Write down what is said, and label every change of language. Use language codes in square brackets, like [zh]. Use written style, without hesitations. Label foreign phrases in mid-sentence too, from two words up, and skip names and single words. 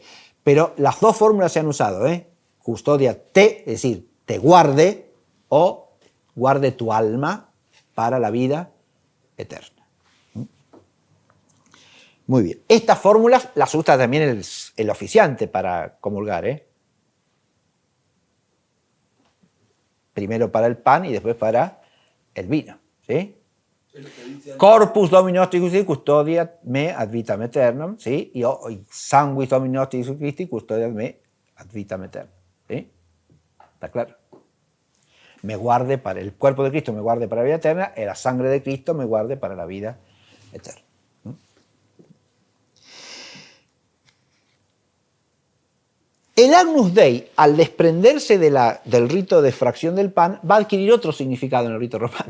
[es] Pero las dos fórmulas se han usado, ¿eh? [la] Custodia te, [es] es decir, te guarde, o guarde tu alma para la vida eterna. Muy bien. Estas fórmulas las usa también el oficiante para comulgar, ¿eh? Primero para el pan y después para el vino, ¿sí? [la] Corpus Domini nostri custodiat me ad vitam aeternam, [es] ¿sí? [la] Y sanguis Domini nostri Jesu Christi custodiat me ad vitam aeternam, [es] ¿sí? ¿Está claro? Me guarde para el cuerpo de Cristo, me guarde para la vida eterna, y la sangre de Cristo me guarde para la vida eterna. El Agnus Dei, al desprenderse del rito de fracción del pan, va a adquirir otro significado en el rito romano.